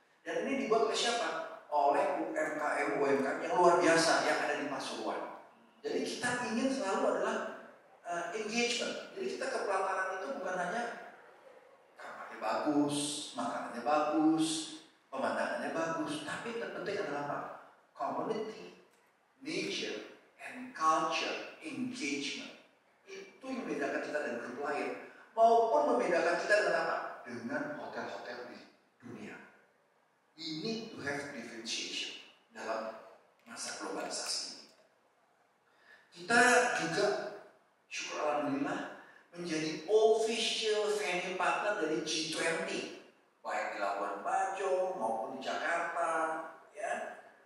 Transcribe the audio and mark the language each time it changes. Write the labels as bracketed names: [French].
[Indonesian] Dan ini dibuat oleh siapa? Oleh UMKM yang luar biasa yang ada di Pasuruan. Jadi kita ingin selalu adalah engagement. Jadi kita ke pelataran itu bukan hanya kamarnya bagus, makanannya bagus, pemandangannya bagus, tapi yang terpenting adalah apa? [English] Community, nature, and culture engagement. [Indonesian] Itu yang membedakan kita dari grup lain, maupun membedakan kita dengan apa? Dengan hotel-hotel di dunia. [English] We need to have differentiation [Indonesian] dalam masa globalisasi ini. Kita juga, syukur alhamdulillah, menjadi official venue partner dari G20, baik di Labuan Bajo maupun di Jakarta, ya.